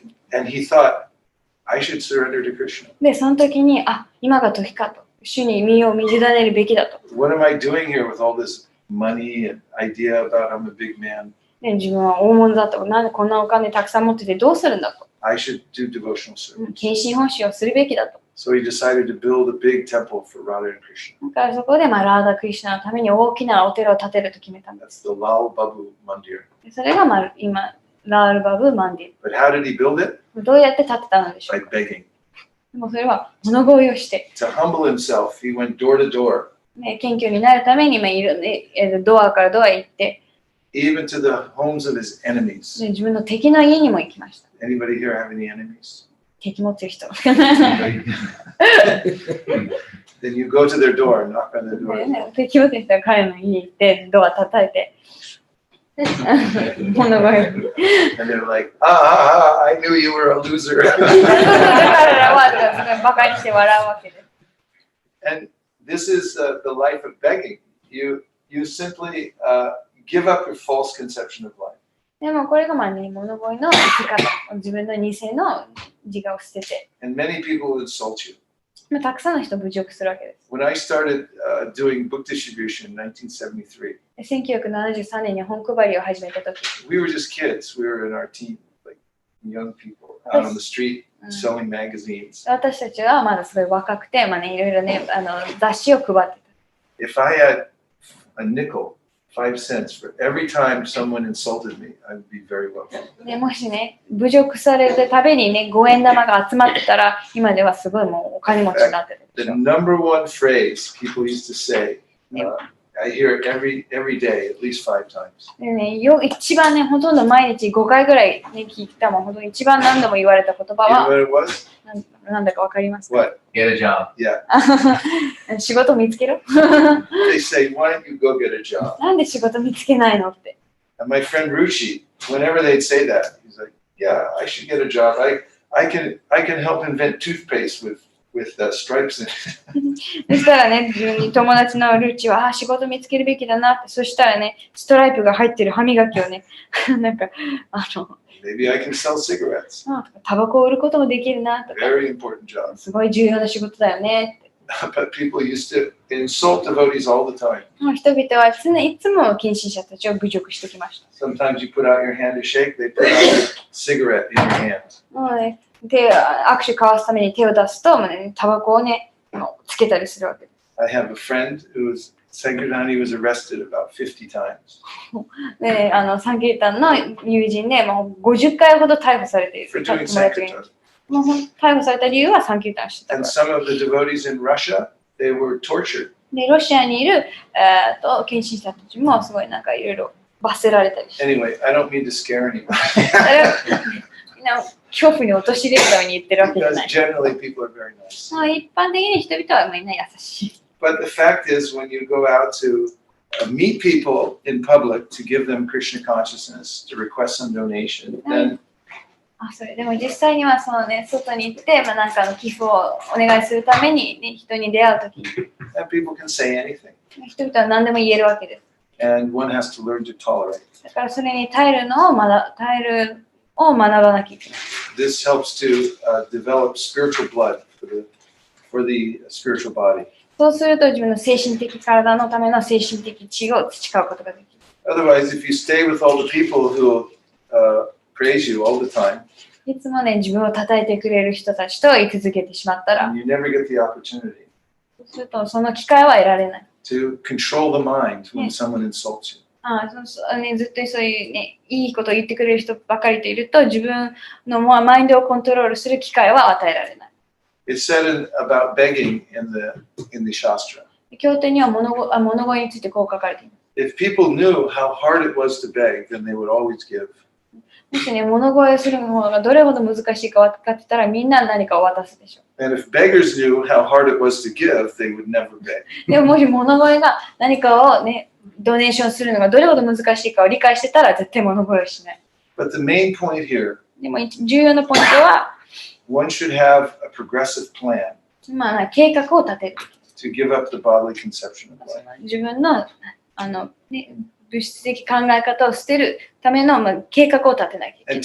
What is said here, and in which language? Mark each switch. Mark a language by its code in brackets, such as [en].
[en] And he thought, I should surrender to Krishna. [ja] で、その時に、今が時かと。主に身を委ねるべきだと。 [en] What am I doing here with all this money and idea about I'm a big man? [ja] で、自分は大物だと。なんでこんなお金たくさん持っててどうするんだと。 [en] I should do devotional service. [ja] 献身奉仕をするべきだと。 [en] So he decided to build a big temple for Radha and Krishna. [ja] だからそこで、ラーダ・クリシュナのために大きなお寺を建てると決めたんで [en] That's [ja] す。 [en] the Lal Babu Mandir. [ja] それが、今、ラールバブ・マンデ [en] But how did he build it? [ja] ィ。どうやって建てたのでしょう [en] By [ja] か。 [en] begging. [ja] でもそれは物乞いをして、 [en] To humble himself, he went door to door, [ja] 謙虚になるために、いろんなドアからドアへ行って、 [en] even to the homes of his enemies. [ja] 自分の敵の家にも行きました。 [en] Anybody here have any enemies? [ja] 敵持ってる人。 [en] Anybody? Then you go to their door and knock on their [ja] で [en] door. [ja] ね、敵持ってる人は彼の家に行ってドア叩いて物乞い [en] And they're like, I knew you were a loser. [ja] 彼らはすごいバカにして笑うわけです。 [en] And this is the life of begging. You simply give up your false conception of life. [ja] でもこれが物乞いの生き方、自分の偽の自我を捨てて、 [en] And many people will insult you. [ja] たくさんの人を侮辱するわけです。 [en] When I started doing book distribution in 1973, [ja] 1973年に本配りを始めたとき、 [en] we were just kids. We were in our team, like young people out on the street selling magazines. [ja] 私たちはまだすごい若くて、いろいろね、雑誌を配ってた。 [en] If I had a nickel, 5 cents for every time someone insulted me, I would be very wealthy. [ja] でもしね、侮辱されるたびにね、5円玉が集まってたら、今ではすごいもうお金持ちになってるでしょ。 [en] number one phrase people used to say, I hear it every day, at least 5 times. [ja] でね、一番ね、ほとんど毎日5回ぐらい、ね、聞いたもん、本当に一番何度も言われた言葉 [en] You know [ja] は、 [en] what it was? [ja] なんだかわかりますか？ [en] What? Get a job. Yeah. [ja] 仕事見つけろ [en] They say, why don't you go get a job? [ja] なんで仕事見つけないのって。 [en] And my friend Ruchi, whenever they'd say that, he's like, yeah, I should get a job. I can help invent toothpaste with stripes in it. [ja] そしたらね、自分に友達のルーチは、仕事見つけるべきだなって、そしたらね、ストライプが入ってる歯磨きをね、なんか、 [en] Maybe I can sell cigarettes. [ja] タバコを売ることもできるなとか、 [en] Very important job. [ja] すごい重要な仕事だよねって。 [en] But people used to insult devotees all the time. [ja] 人々はいつも近親者たちを侮辱してきました。 [en] Sometimes you put out your hand to shake, they put out a cigarette in your hand. [ja] もうね、握手交わすために手を出すと、タバコをね、つけたりするわけです。 [en] I have a friend who was Sankirtani was arrested about 50 times. [ja] で、サンキータンの友人で、もう50回ほど逮捕されている。 [en] For doing [ja] 友達がいる [en] Sankirtan. [ja] もう逮捕された理由はサンキータンをしてたか [en] And [ja] ら。 [en] some of the devotees in Russia, they were tortured. [ja] で、ロシアにいる献身者たちもすごいなんかいろいろ罰せられたりして。 [en] Anyway, I don't mean to scare anybody. [ja] それはみんな恐怖に陥れるために言ってるわけじゃ [en] Because [ja] ない。 [en] generally people are very nice. [ja] 一般的に人々はみんな優しい。 [en] But the fact is, when you go out to meet people in public to give them Krishna consciousness, to request some donation, then [ja] それでも実際にはそのね、外に行って、なんかの寄付をお願いするために、ね、人に出会うときに、 [en] and people can say anything. [ja] 人々は何でも言えるわけです。 [en] And one has to learn to tolerate. [ja] だからそれに耐えるのを学ばなきゃいけない。 [en] This helps to develop spiritual blood for the spiritual body. [ja] そうすると自分の精神的体のための精神的知を培うことができる。 [en] Otherwise, if you stay with all the people who praise you all the time, [ja] いつもね、自分を叩いてくれる人たちと居続けてしまったら、 [en] you never get the opportunity [ja] そうするとその機会は得られない。 [en] to control the mind when someone insults you. [ja] ずっとそういうね、いいことを言ってくれる人ばかりといると、自分のマインドをコントロールする機会は与えられない。 [en] It's said about begging in the Shastra. [ja] 経典には物乞いについてこう書かれています。 [en] If people knew how hard it was to beg, then they would always give. [ja] もしね、物乞いをする方がどれほど難しいか分かってたら、みんな何かを渡すでしょう。 [en] And if beggars knew how hard it was to give, they would never beg. [ja] でももし物乞いが何かをね、ドネーションするのがどれほど難しいかを理解してたら絶対物乞いをしない。 [en] But the main point here, [ja] でも重要なポイントは、 [en] one should have a progressive plan [ja] 計画を立てる。 [en] to give up the bodily conception of life. [ja] 自分のね、物質的考え方を捨てるための、計画を立てなきゃいけない。